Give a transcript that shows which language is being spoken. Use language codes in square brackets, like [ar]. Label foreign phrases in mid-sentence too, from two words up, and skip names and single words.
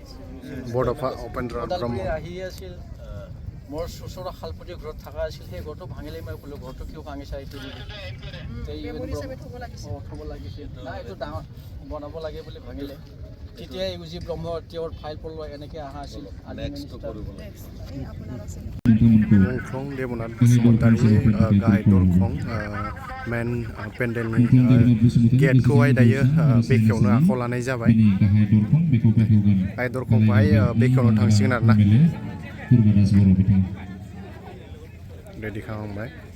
[as] বৰফা উপেন্দ্ৰ ওদালগুৰি আহি আছিল মোৰ ওচৰৰ শালপতি ঘৰত থকা আছিল সেই ঘৰটো ভাঙিলে মই ক'লো ঘৰটো কিয় ভাঙিছা এইটো থ'ব লাগিছিল নাই এইটো ডাঙৰ বনাব লাগে বুলি ভাঙিলে তেতিয়া ইউজি ব্ৰহ্ম তেওঁৰ ফাইল পলোৱা এনেকৈ অহা আছিল [brx] मुंख्लं देबनाथ बसुमतारी गाहाय दरखं [en] main pandalनि [brx] गेटखौहाय दायो बेखेवनो आखायाव लानाय जाबाय गाहाय दरखंखौहाय बेखेवनो थांसिगोन आरोना रेडि खालामबाय